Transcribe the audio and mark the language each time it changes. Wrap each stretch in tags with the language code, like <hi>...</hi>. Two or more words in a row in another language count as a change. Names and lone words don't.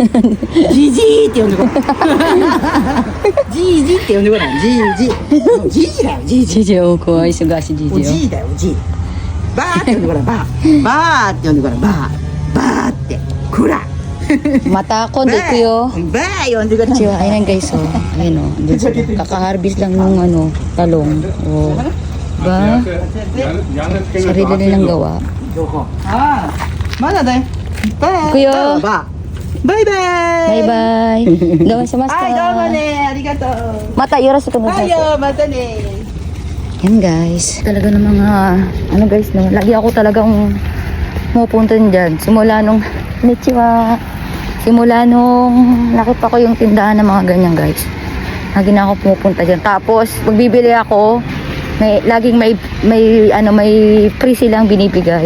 <ja>じじいって呼んでごらん。じいじって呼んでごらん。じいじ。じいじだよ、じいじ。じじおこい忙しいじおじじいだよ、おじい。バーって呼んでごらん、バー。バーって呼んでごらん、バー。バーって。こら。お。また今度行くよ。バー呼んでごらん。</ja> <tl>Chiwa, ayun guys, oh. Ayun, oh. Dun sila. Kaka-harvest lang ng ano, talong. Oh. Ba? Sarili nilang gawa.</tl> <ja>ああ、まだね。バイ。行くよバー。バイバイ。バイバイ。どうもしました。はい、どうもね、ありがとう。またよろしくお願いします。はいよ、またね。</ja> <tl>Yan guys, talaga ng mga, ano guys, no, lagi ako talagang pupunta dyan. Simula nung, simula nung nakita ko yung tindahan ng mga ganyan guys. Lagi na ako pupunta dyan. Tapos, magbibili ako, laging may free silang binibigay.</tl>